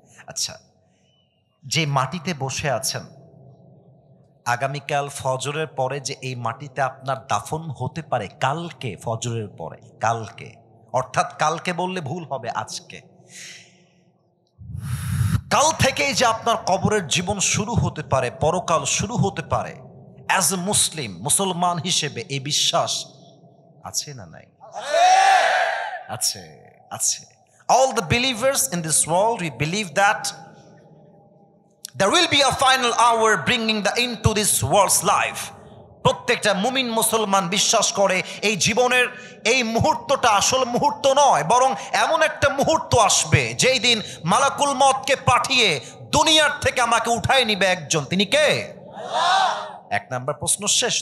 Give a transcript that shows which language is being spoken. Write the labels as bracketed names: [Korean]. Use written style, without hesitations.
[Bangla] আচ্ছা, যে মাটিতে বসে আছেন, আগামীকাল ফজরের পরে যে এই মাটিতে আপনার দাফন হতে পারে, কালকে ফজরের পরে, কালকে, অর্থাৎ কালকে বললে ভুল হবে, আজকে, কাল থেকেই যে আপনার কবরের জীবন শুরু হতে পারে, পরকাল শুরু হতে পারে, [English] as a Muslim, [Bangla] মুসলমান হিসেবে এই বিশ্বাস আছে না নাই? আছে, আছে। [English] All the believers in this world, we believe that there will be a final hour bringing the end to this world's life. [Bangla] প্রত্যেকটা মুমিন মুসলমান বিশ্বাস করে এই জীবনের এই মুহূর্তটা আসল মুহূর্ত নয়, বরং এমন একটা মুহূর্ত আসবে যেই দিন মালাকুল মউতকে পাঠিয়ে দুনিয়ার থেকে আমাকে উঠায় নিবে একজন, তিনি কে? আল্লাহ। এক নাম্বার প্রশ্ন শেষ।